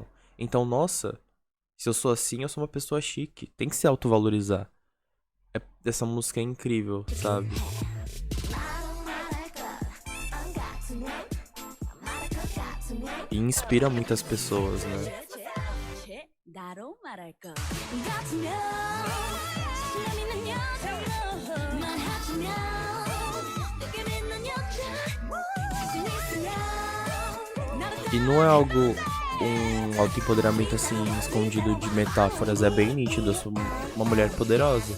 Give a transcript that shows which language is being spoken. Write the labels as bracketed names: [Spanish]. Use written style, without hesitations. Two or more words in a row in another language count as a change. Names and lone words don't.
[Portuguese] Então, nossa, se eu sou assim, eu sou uma pessoa chique. Tem que se autovalorizar. Essa música é incrível, sabe? E inspira muitas pessoas, né? [Korean] 나로 말할 것 [Portuguese] E não é algo, um autoempoderamento assim, escondido de metáforas. É bem nítido, eu sou uma mulher poderosa.